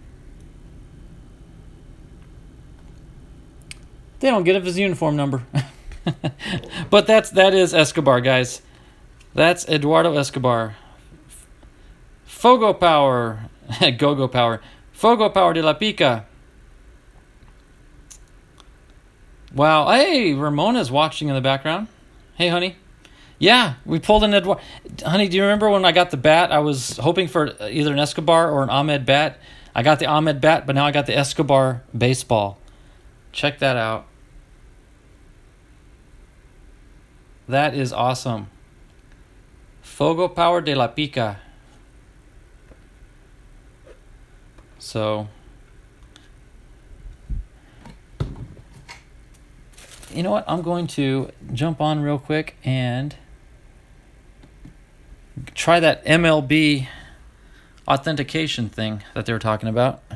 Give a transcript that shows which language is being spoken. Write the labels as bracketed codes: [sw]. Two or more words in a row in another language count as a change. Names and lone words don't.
[en] They don't get his uniform number. But that is Escobar, guys. That's Eduardo Escobar. Fuego Power. Go-Go Power. Fuego Power de la Pica. Wow. Hey, Ramona's watching in the background. Hey, honey. Yeah, we pulled an Eduardo. Honey, do you remember when I got the bat? I was hoping for either an Escobar or an Ahmed bat. I got the Ahmed bat, but now I got the Escobar baseball. Check that out. That is awesome. Fuego Power de la Pica. So, you know what? I'm going to jump on real quick and try that MLB authentication thing that they were talking about.